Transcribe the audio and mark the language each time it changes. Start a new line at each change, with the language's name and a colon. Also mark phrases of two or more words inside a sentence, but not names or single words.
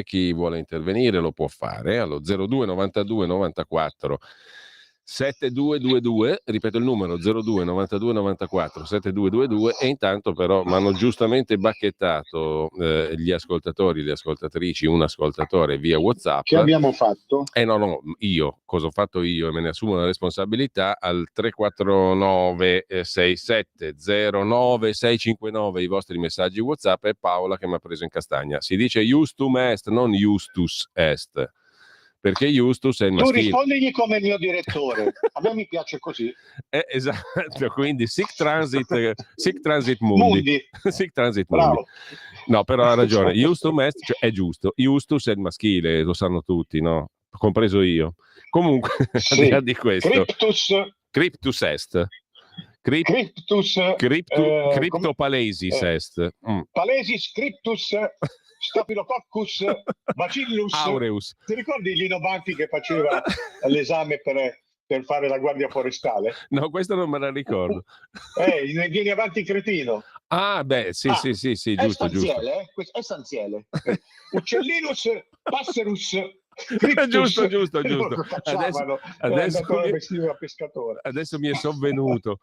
Italian: Chi vuole intervenire lo può fare allo 02 92 94 7222, ripeto il numero 02 92 94 7222, e intanto però mi hanno giustamente bacchettato gli ascoltatori, le ascoltatrici, un ascoltatore via WhatsApp. Che abbiamo fatto? No, io, cosa ho fatto io e me ne assumo la responsabilità, al 349 6709 659 i vostri messaggi WhatsApp. È Paola che mi ha preso in castagna. Si dice
Latin: Justum est, non Justus est.
Italian: Perché Justus è il maschile. Tu rispondigli come il mio direttore, a me mi piace così. Esatto, quindi
Latin: sic transit mundi. Sic transit mundi.
Italian: No, però ha ragione,
Latin: Justum est,
Italian: cioè è giusto, Justus è il maschile, lo sanno tutti, no? Compreso io. Comunque, sì. al di là di questo.
Latin: Cryptus est. Cryptopalesis est. Palesis cryptus Staphylococcus bacillus aureus.
Italian: Ti ricordi Lino Banfi che faceva l'esame per fare la guardia forestale? No, questo non me la ricordo. Vieni avanti cretino. Ah, beh, sì, giusto.
Latin: È stanziele. Uccellinus passerus
Italian: giusto. Adesso mi è sovvenuto.